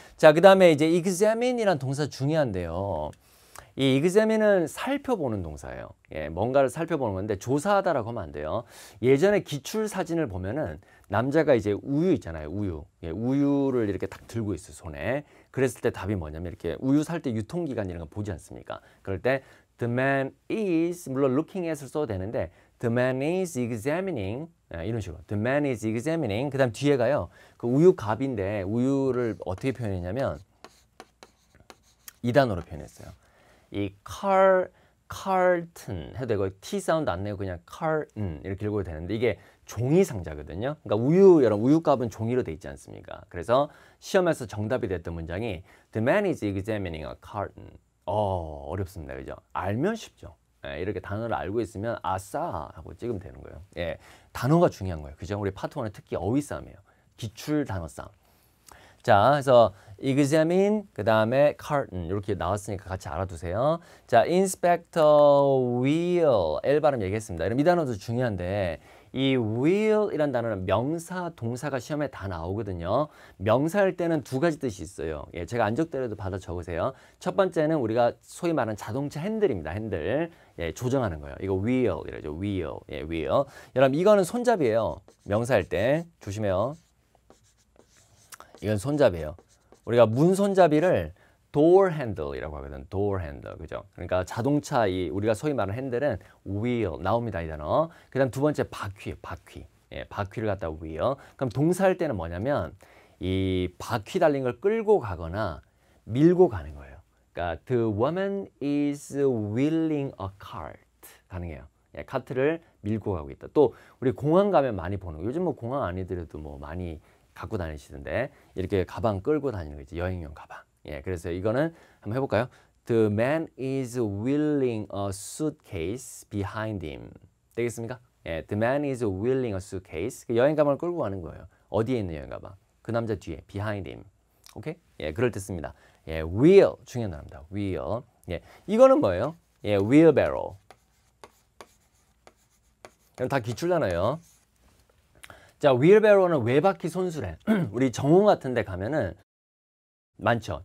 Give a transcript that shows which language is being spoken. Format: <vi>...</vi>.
<ko>자, 그 다음에 이제 examine이란 동사 중요한데요. 이 examine은 살펴보는 동사예요. 예, 뭔가를 살펴보는 건데 조사하다라고 하면 안 돼요. 예전에 기출 사진을 보면은 남자가 이제 우유 있잖아요. 우유. 예, 우유를 이렇게 딱 들고 있어요. 손에. 그랬을 때 답이 뭐냐면 이렇게 우유 살 때 유통기간 이런 거 보지 않습니까?</ko> <en>그럴 때 the man is 물론 looking at을 써도 되는데 the man is examining 이런 식으로 the man is examining</en> <ko>그 다음 뒤에 가요. 그 우유 값인데 우유를 어떻게 표현했냐면 이 단어로 표현했어요. 이 carton 해도 되고 T 사운드 안 내고 그냥 carton 이렇게 읽어도 되는데 이게 종이 상자거든요. 그러니까 우유 여러분 우유 값은 종이로 돼 있지 않습니까? 그래서 시험에서 정답이 됐던 문장이</ko> <en>the man is examining a carton.</en> <ko>어렵습니다. 그죠? 알면 쉽죠. 예, 이렇게 단어를 알고 있으면 아싸 하고 찍으면 되는 거예요. 예, 단어가 중요한 거예요. 그죠? 우리 파트 1은 특히 어휘 싸움이에요. 기출 단어 싸움. 자, 그래서 examine 그 다음에 carton 이렇게 나왔으니까 같이 알아두세요. 자, inspector will L 발음 얘기했습니다. 그럼 이 단어도 중요한데 이 will이란 단어는 명사, 동사가 시험에 다 나오거든요. 명사일 때는 두 가지 뜻이 있어요. 예, 제가 안적대로도 받아 적으세요. 첫 번째는 우리가 소위 말하는 자동차 핸들입니다. 핸들. 예, 조정하는 거예요. 이거 wheel 이러죠. wheel. 예, wheel. 여러분 이거는 손잡이에요. 명사일 때 조심해요. 이건 손잡이에요. 우리가 문 손잡이를 door handle이라고 하거든. door handle. 그죠? 그러니까 자동차 우리가 소위 말하는 핸들은 wheel 나옵니다. 이 단어. 그다음 두 번째 바퀴. 예, 바퀴를 갖다 wheel. 그럼 동사할 때는 뭐냐면 이 바퀴 달린 걸 끌고 가거나 밀고 가는 거예요.</ko> <en>그러니까 the woman is wheeling a cart.</en> <ko>가능해요. 예, 카트를 밀고 가고 있다. 또 우리 공항 가면 많이 보는 거. 요즘 뭐 공항 아니더라도 뭐 많이 갖고 다니시던데 이렇게 가방 끌고 다니는 거 있죠. 여행용 가방. 예, 그래서 이거는 한번 해볼까요?</ko> <en>The man is wheeling a suitcase behind him.</en> <ko>되겠습니까?</ko> <en>예, the man is wheeling a suitcase.</en> <ko>여행 가방을 끌고 가는 거예요. 어디에 있는 여행 가방? 그 남자 뒤에,</ko> <en>behind him.</en> <ko>오케이? 예, 그럴 때 씁니다. 예, wheel 중요한 단어입니다. wheel. 예, 이거는 뭐예요? 예, wheelbarrow. 이건 다 기출 단어예요. 자, wheelbarrow는 외바퀴 손수레. 우리 정원 같은 데 가면은 많죠.</ko>